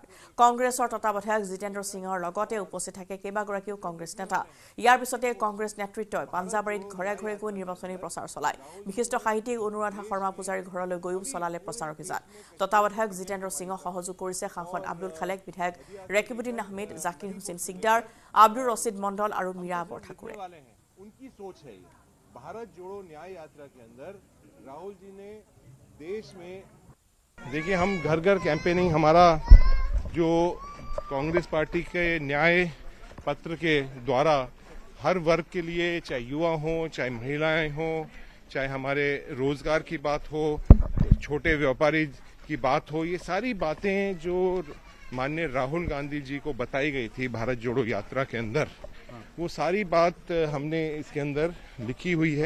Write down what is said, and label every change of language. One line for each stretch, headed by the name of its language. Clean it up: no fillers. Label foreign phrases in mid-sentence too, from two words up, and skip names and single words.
Assamese: কংগ্ৰেছৰ তত্বাৱধায়ক জিতেন্দ্ৰ সিঙৰ লগতে উপস্থিত থাকে কেইবাগৰাকীও কংগ্ৰেছ নেতা। ইয়াৰ পিছতে কংগ্ৰেছ নেতৃত্বই পাঞ্জাৱৰীত ঘৰে ঘৰে গৈ নিৰ্বাচনী প্ৰচাৰ চলায়। বিশিষ্ট সাহিত্যিক অনুৰাধা শৰ্মা পূজাৰীৰ ঘৰলৈ গৈও চলালে প্ৰচাৰ অভিযান। তত্বাৱধায়ক জিতেন্দ্ৰ সিঙক সহযোগ কৰিছে সাংসদ আব্দুল খালেক, বিধায়ক ৰেকিবুদ্দিন আহমেদ, জাকিৰ হুছেইন চিকদাৰ, আব্দুল ৰছিদ মণ্ডল আৰু মীৰা বৰঠাকুৰ।
Hindi: उनकी सोच है भारत जोड़ो न्याय यात्रा के अंदर राहुल जी ने देश में देखिए हम घर घर
English: कैंपेनिंग हमारा
Hindi: जो कांग्रेस पार्टी के न्याय पत्र के द्वारा हर वर्ग के लिए चाहे युवा हो चाहे महिलाएं हो चाहे हमारे रोजगार की बात हो छोटे व्यापारी की बात हो ये सारी बातें जो माननीय राहुल गांधी जी को बताई गई थी भारत जोड़ो यात्रा के अंदर वो सारी बात हमने इसके अंदर लिखी हुई है।